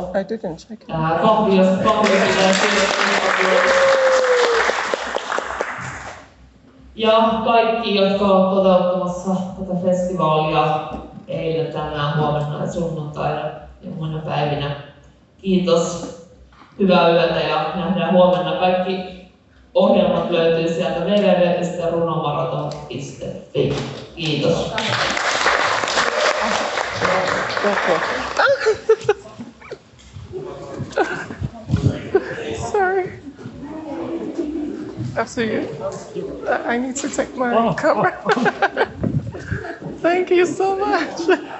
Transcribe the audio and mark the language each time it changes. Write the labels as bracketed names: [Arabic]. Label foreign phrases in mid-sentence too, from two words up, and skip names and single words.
[Finnish] Kahviosta ja ja kaikki, jotka ovat toteuttamassa tätä festivaalia eilen, tänään, huomenna ja sunnuntaina ja muina päivinä. Kiitos, hyvää yötä ja nähdään huomenna. Kaikki ohjelmat löytyy sieltä www.runomaraton.fi. Kiitos. [English] Sorry. After you, I need to take my camera. Thank you so much.